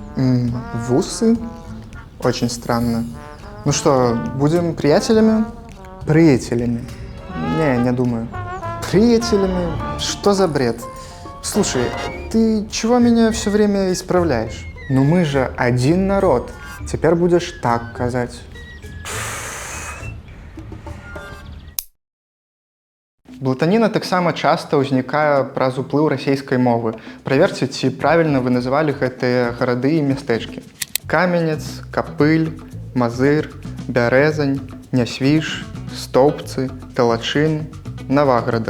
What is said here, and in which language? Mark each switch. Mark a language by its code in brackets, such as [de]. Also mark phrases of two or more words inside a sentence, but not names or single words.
[ru] Вусы? Очень странно. Ну что, будем приятелями? Приятелями. Не думаю. Приятелями? Что за бред? Слушай, ты чего меня все время исправляешь? Ну мы же один народ. Теперь будешь так казать. [be] Блытаніна таксама часта ўзнікае праз уплыў расейскай мовы. Праверце, ці правільна вы называлі гэтыя гарады і мястэчкі. Каменец, Капыль, Мазыр, Бярэзань, Нясвіж, Стоўбцы, Талачын, Наваградак.